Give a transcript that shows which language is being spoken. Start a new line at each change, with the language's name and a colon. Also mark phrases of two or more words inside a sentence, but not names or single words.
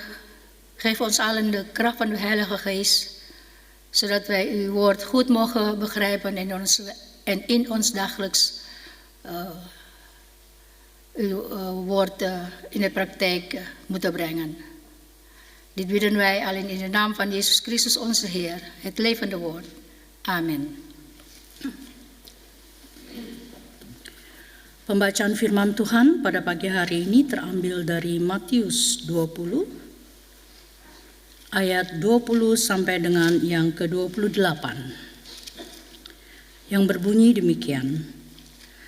Dutch: Geef ons allen de kracht van uw Heilige Geest, zodat wij uw woord goed mogen begrijpen en in ons dagelijks uw woord in de praktijk moeten brengen. Dit bidden wij alleen in de naam van Jezus Christus onze Heer, het levende woord. Amen.
Indonesian: Pembacaan firman Tuhan pada pagi hari ini terambil dari Matius 20 ayat 20 sampai dengan yang ke-28 yang berbunyi demikian.